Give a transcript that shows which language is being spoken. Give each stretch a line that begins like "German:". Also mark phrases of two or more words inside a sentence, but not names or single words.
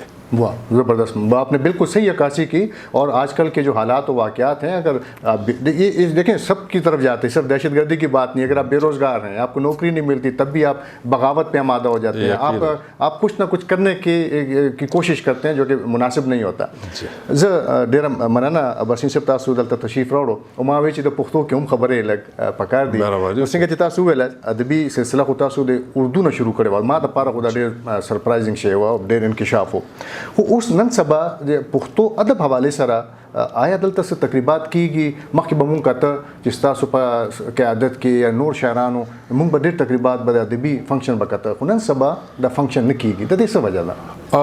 Urdu: واہ، زبردست، آپ نے بالکل صحیح عکاسی کی۔ اور آج کل کے جو حالات و واقعات ہیں، اگر آپ یہ دیکھیں سب کی طرف جاتے ہیں، صرف دہشت گردی کی بات نہیں، اگر آپ بے روزگار ہیں، آپ کو نوکری نہیں ملتی، تب بھی آپ بغاوت پہ آمادہ ہو جاتے ہیں، آپ کچھ نہ کچھ کرنے کی کوشش کرتے ہیں جو کہ مناسب نہیں ہوتا۔
Pashto: ډیره مننه بسین صاحب، تاسو دلته تشریف راوړو او ما وی چې د پښتو کې هم خبرې لږ پکار دي. څنګه چې تاسو ویل ادبي سلسله خو تاسو د اردو نه شروع کړې و، ما د پاره خو دا ډېر سرپرایزینګ شی و، ډېر انکشاف و. خو اوس نن سبا د پښتو ادب حواله سره آیا دلته څه تقریبات کیږي مخکې به مونږ کته چې ستاسو په قیادت کې یا نور شاعرانو مونږ به ډېر تقریبات به د ادبي فنکشن به کته خو نن سبا دا فنکشن نه کیږي د دې څه وجه ده؟